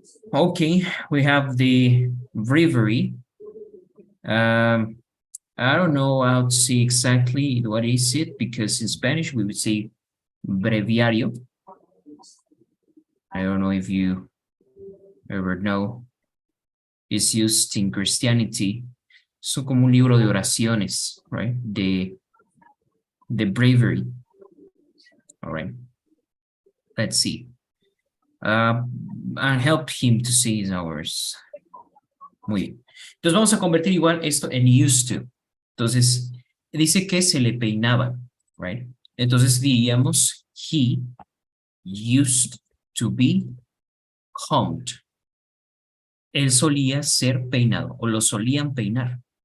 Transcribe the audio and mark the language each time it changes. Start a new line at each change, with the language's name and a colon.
English: Okay, we have the breviary. I don't know how to say exactly what is it, because in Spanish we would say breviario. I don't know if you ever know, is used in Christianity.
Spanish: Son como un libro de oraciones, right?
English: The bravery. All right. Let's see. And help him to see his hours.
Spanish: Muy bien. Entonces vamos a convertir igual esto en used to. Entonces, dice que se le peinaba, right? Entonces diríamos,
English: he used to be combed.
Spanish: Él solía ser peinado o lo solían peinar.